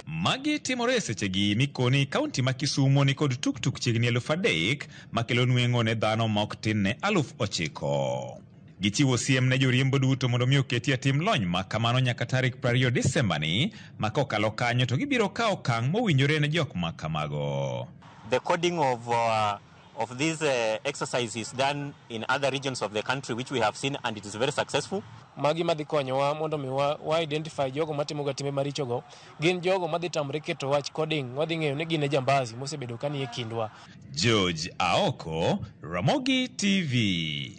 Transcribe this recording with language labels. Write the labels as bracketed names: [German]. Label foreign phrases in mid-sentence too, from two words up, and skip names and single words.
[Luo (Kenya and Tanzania)] Magi timore sechegi mikoni kaunti ma Kisumu ni kod tuk-tuk chiegni 3,000 makelo nweng'o ne dhano ma ok tin ne 9,000. Gichiwo siem ne joriembo duto mondo mi oketi tim lony ma kamano nyaka tarik 20 Desemba ni, ma kokalo kanyo to gibiro kawo okang' mowinjore ne jok ma kamago. [English] The coding of this exercise is done in other regions of the country which we have seen, and it is very successful. [Luo (Kenya and Tanzania)] Magi madhi konyowa mondo mi wa identify jogo matimo ga timbe maricho go. Gin jogo madhi tamre keto wach coding, wadhi ng'eyo ni gin e jambazi mosebedo kanie kindwa. George Aoko, Ramogi TV.